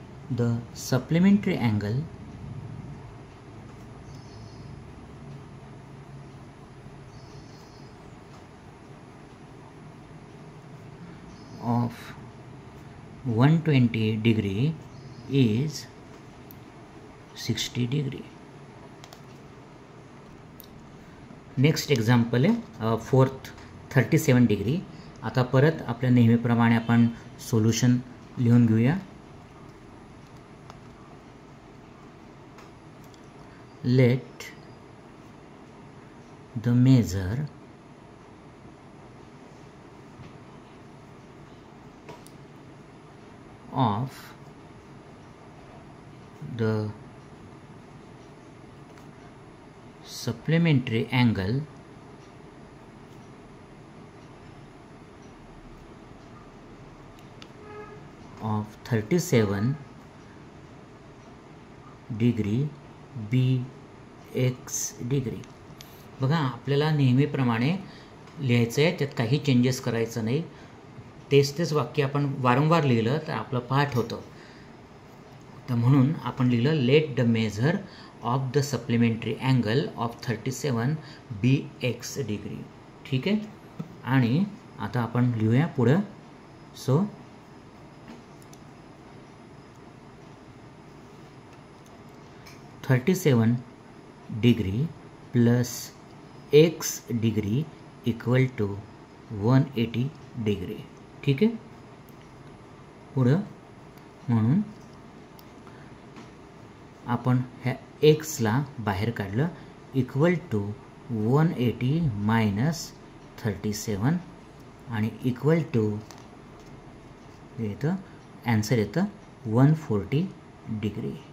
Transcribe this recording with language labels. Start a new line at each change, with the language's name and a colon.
English: The supplementary angle of 120 degree is 60 degree.
Marathi: Next example आहे fourth 37 degree. आता परत आपल्या नेहमीप्रमाणे आपण सोल्युशन लिहून घेऊया.
English: Let the measure of the supplementary angle of 37 degree BX degree.
Marathi: बघा आपल्याला नेहमीप्रमाणे लिहायचं आहे, त्यात काही चेंजेस करायचं नाही. तेच वाक्य आपण वारंवार लिहिलं तर आपलं पाठ होतं. तर म्हणून आपण लिहिलं let the measure of the supplementary angle of 37 BX degree. ठीक आहे. आणि आता आपण लिहूया पुढं. So 37 degree plus x degree equal to 180 degree. ठीक आहे. पुढं म्हणून आपण ह्या एक्सला बाहेर काढलं इक्वल टू 180 मायनस 37 आणि इक्वल टू येतं ॲन्सर येतं 140 डिग्री.